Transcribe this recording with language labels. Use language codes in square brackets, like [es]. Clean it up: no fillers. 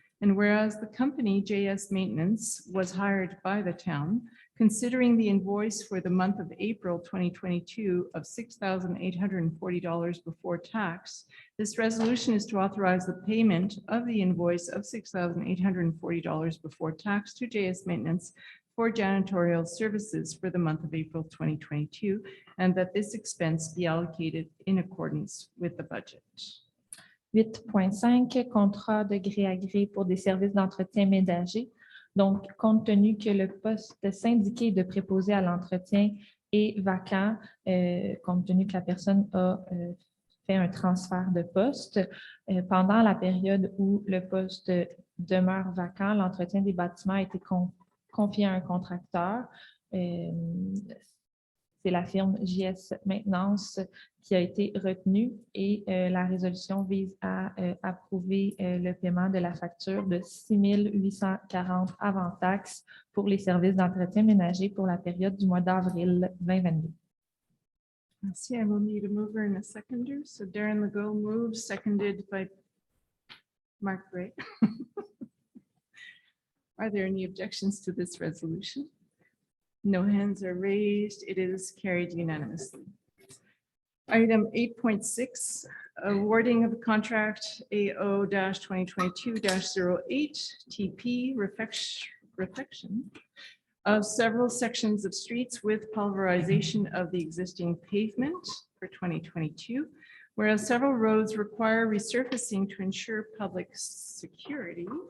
[en] And whereas the company JS Maintenance was hired by the town, considering the invoice for the month of April 2022 of $6,840 before tax, this resolution is to authorize the payment of the invoice of $6,840 before tax to JS Maintenance for janitorial services for the month of April 2022, and that this expense be allocated in accordance with the budget. [fr] 8.5, contrat de gré à gré pour des services d'entretien ménager. Donc, compte tenu que le poste syndiqué de préposé à l'entretien est vacant compte tenu que la personne a fait un transfert de poste. Pendant la période où le poste demeure vacant, l'entretien des bâtiments a été confié à un contracteur. C'est la firme JS Maintenance qui a été retenue et la résolution vise à approuver le paiement de la facture de 6 840 avant taxes pour les services d'entretien ménager pour la période du mois d'avril 2022. Merci. [en] I will need a mover and a seconder. So Darren Legault moves, seconded by Mark Gray. Are there any objections to this resolution? No hands are raised. It is carried unanimously. Item 8.6, awarding of contract AO-2022-08 TP refection of several sections of streets with pulverization of the existing pavement for 2022, whereas several roads require resurfacing to ensure public security.